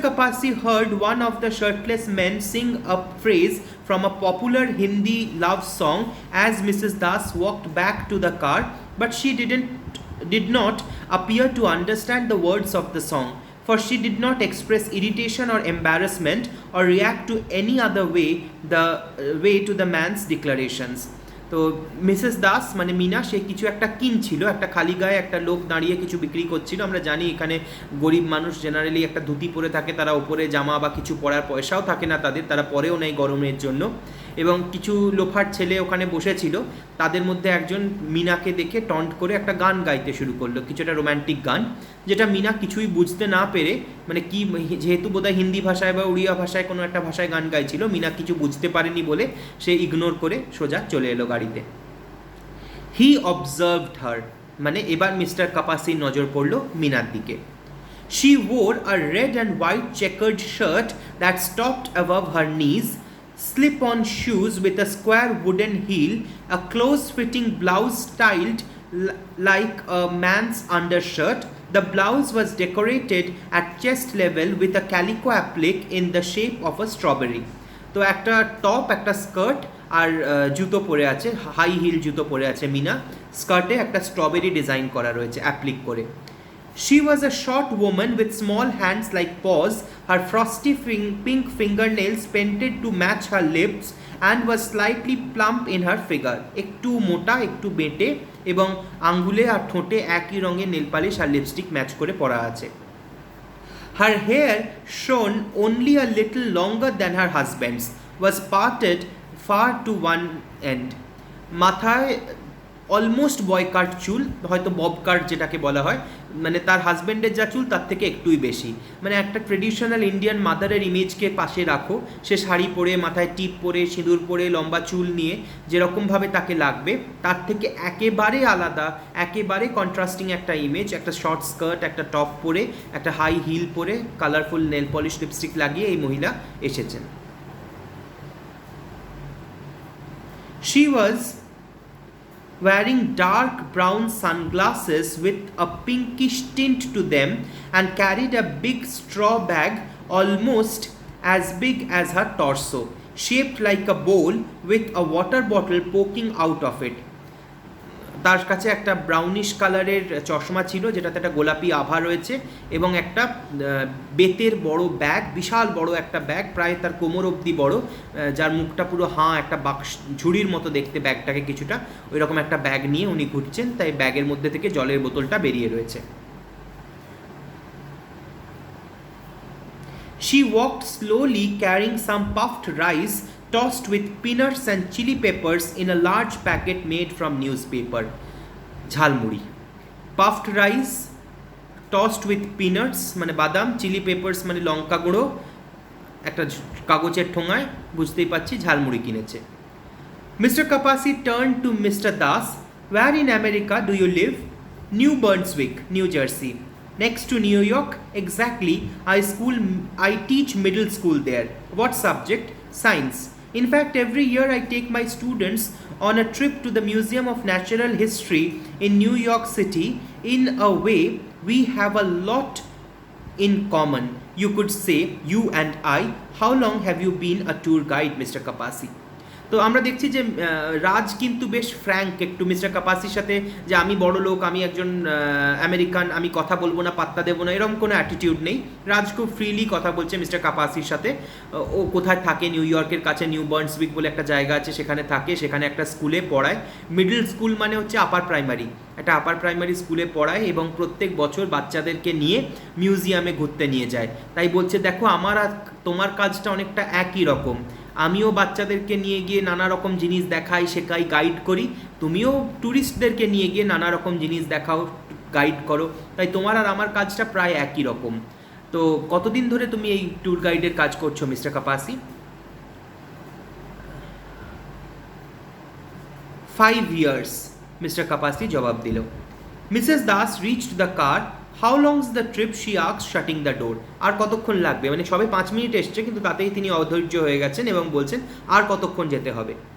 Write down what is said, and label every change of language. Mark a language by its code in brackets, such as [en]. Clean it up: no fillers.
[en] Kapasi heard one of the shirtless men sing a phrase from a popular Hindi love song as Mrs. Das walked back to the car, but she did not appear to understand the words of the song, for she did not express irritation or embarrassment or react to any other way to the man's declarations. [bn] তো Mrs Das মানে মিনা, সে কিছু একটা কিনছিল, একটা খালি গায়ে একটা লোক দাঁড়িয়ে কিছু বিক্রি করছিল। আমরা জানি এখানে গরিব মানুষ জেনারেলি একটা ধুতি পরে থাকে, তারা ওপরে জামা বা কিছু পরার পয়সাও থাকে না তাদের, তারা পরেও নেই গরমের জন্য। এবং কিছু লোফার ছেলে ওখানে বসেছিল, তাদের মধ্যে একজন মিনাকে দেখে টন্ট করে একটা গান গাইতে শুরু করলো, কিছুটা রোম্যান্টিক গান, যেটা মিনা কিছুই বুঝতে না পেরে, মানে কি, যেহেতু বোধহয় হিন্দি ভাষায় বা উড়িয়া ভাষায় কোনো একটা ভাষায় গান গাইছিল, মিনা কিছু বুঝতে পারেনি বলে সে ইগনোর করে সোজা চলে এলো গাড়ি গাড়িতে। [en] he observed her, [bn] মানে এবার মিস্টার কাপাসির নজর পড়ল মিনার দিকে। [en] She wore a red and white checkered shirt that stopped above her knees, slip-on shoes with a square wooden heel, a close-fitting blouse styled like a man's undershirt. The blouse was decorated at chest level with a calico applique in the shape of a strawberry. [bn] তো একটা top, একটা skirt আর জুতো পরে আছে, high heel জুতো পরে আছে মিনা। স্কার্টে একটা স্ট্রবেরি ডিজাইন করা রয়েছে অ্যাপ্লিক করে। [en] She was a short woman with small hands like paws, her frosty pink fingernails painted to match her lips and was slightly plump in her figure. [bn] একটু মোটা, একটু বেঁটে এবং আঙ্গুলে আর ঠোঁটে একই রঙের নেল পালিশ আর লিপস্টিক ম্যাচ করে পরা আছে। [en] Her hair, shone only a little longer than her husband's, was parted far to one end. [bn] মাথায় অলমোস্ট বয় কাট চুল, হয়তো বব কাট যেটাকে বলা হয়, মানে তার হাজব্যান্ডের যা চুল তার থেকে একটুই বেশি। মানে একটা ট্রেডিশনাল ইন্ডিয়ান মাদারের ইমেজকে পাশে রাখো, সে শাড়ি পরে, মাথায় টিপ পরে, সিঁদুর পরে, লম্বা চুল নিয়ে যেরকমভাবে তাকে লাগবে তার থেকে একেবারে আলাদা, একেবারে কন্ট্রাস্টিং একটা ইমেজ। একটা শর্ট স্কার্ট, একটা টপ পরে, একটা হাই হিল পরে, কালারফুল নেল পলিশ লিপস্টিক লাগিয়ে এই মহিলা এসেছেন। [en] She was wearing dark brown sunglasses with a pinkish tint to them and carried a big straw bag almost as big as her torso, shaped like a bowl with a water bottle poking out of it. [bn] তার কাছে একটা brownish কালারের চশমা ছিল যেটাতে একটা গোলাপি আভা রয়েছে এবং একটা বেতের বড় ব্যাগ, বিশাল বড় একটা ব্যাগ, প্রায় তার কোমর অবধি বড়, যার মুখটা পুরো একটা বাক্স ঝুড়ির মতো দেখতে ব্যাগটাকে কিছুটা, ওই রকম একটা ব্যাগ নিয়ে উনি ঘুরছেন, তাই ব্যাগের মধ্যে থেকে জলের বোতলটা বেরিয়ে রয়েছে। [en] She walked slowly carrying some puffed rice tossed with peanuts and chili peppers in a large packet made from newspaper. [bn] Jhalmuri, [en] puffed rice tossed with peanuts [bn] মানে বাদাম, চিলি পেপার্স মানে লঙ্কা গুঁড়ো, একটা কাগজের ঠোঙায়, বুঝতেই পাচ্ছি ঝালমুড়ি কিনেছে। [en] Mr. Kapasi turned to Mr. Das. Where in America do you live? New Brunswick, New Jersey. Next to New York? Exactly. I teach middle school there. What subject? Science. In fact, every year I take my students on a trip to the Museum of Natural History in New York City. In a way, we have a lot in common. You could say, you and I. How long have you been a tour guide, Mr. Kapasi? [bn] তো আমরা দেখছি যে রাজ কিন্তু বেশ Frank একটু mister কাপাসির সাথে, যে আমি বড় লোক, আমি একজন আমেরিকান, আমি কথা বলবো না, পাত্তা দেবো না, এরকম কোনো অ্যাটিটিউড নেই। রাজ খুব ফ্রিলি কথা বলছে মিস্টার কাপাসির সাথে। ও কোথায় থাকে? নিউ ইয়র্কের কাছে নিউ বার্নসউইক বলে একটা জায়গা আছে, সেখানে থাকে, সেখানে একটা স্কুলে পড়ায়। মিডল স্কুল মানে হচ্ছে আপার প্রাইমারি, একটা আপার প্রাইমারি স্কুলে পড়ায় এবং প্রত্যেক বছর বাচ্চাদেরকে নিয়ে মিউজিয়ামে ঘুরতে নিয়ে যায়। তাই বলছে, দেখো আমার আর তোমার কাজটা অনেকটা একই রকম, আমিও বাচ্চাদেরকে নিয়ে গিয়ে নানা রকম জিনিস দেখাই, শেখাই, গাইড করি, তুমিও ট্যুরিস্টদেরকে নিয়ে গিয়ে নানা রকম জিনিস দেখাও, গাইড করো, তাই তোমার আর আমার কাজটা প্রায় একই রকম। তো কতদিন ধরে তুমি এই ট্যুর গাইডের কাজ করছো মিস্টার কাপাসি? [en] 5 years, [bn] মিস্টার কাপাসি জবাব দিল। [en] Mrs Das reached the car. How long's the trip? She asked, shutting the door. [bn] আর কতক্ষণ লাগবে? মানে সবে 5 মিনিট এসছে, কিন্তু তাতেই তিনি অধৈর্য হয়ে গেছেন এবং বলছেন আর কতক্ষণ যেতে হবে।